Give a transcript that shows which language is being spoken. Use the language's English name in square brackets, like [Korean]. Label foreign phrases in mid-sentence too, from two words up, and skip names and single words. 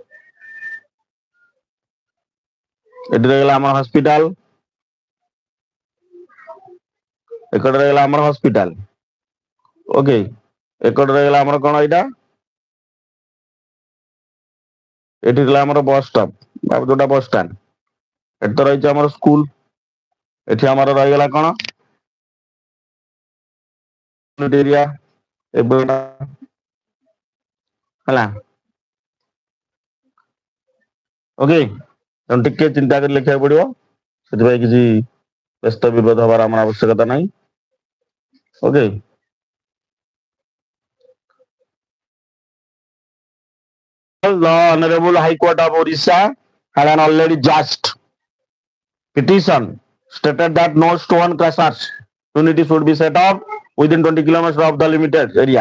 [Odia] ଏଠି ରହିଗଲା ଆମର ହସ୍ପିଟାଲ ଏକଡେ ରହିଗଲା ଆମର ହସ୍ପିଟାଲ ଓକେ ଏକଡେ ରହିଗଲା ଆମର କଣ ଏଇଟା ଏଠି ରହିଲା ଆମର [English] bus stop [Odia] ଯୋଉଟା [English] bus stand [Odia] ଏଠି ତ ରହିଛି ଆମର ସ୍କୁଲ ଏଠି ଆମର ରହିଗଲା କଣ ଏରିଆ ହେଲା ଓକେ ତେଣୁ ଟିକେ ଚିନ୍ତା କରି ଲେଖିବାକୁ ପଡିବ ସେଥିପାଇଁ କିଛି ବ୍ୟସ୍ତ ବିବ୍ରତ ହବାର ଆମର ଆବଶ୍ୟକତା ନାହିଁ ଓକେ [English] the Honorable High Court of Orissa had an already just petition stated that no stone crushers unity should be set up within 20 kilometers of the limited area.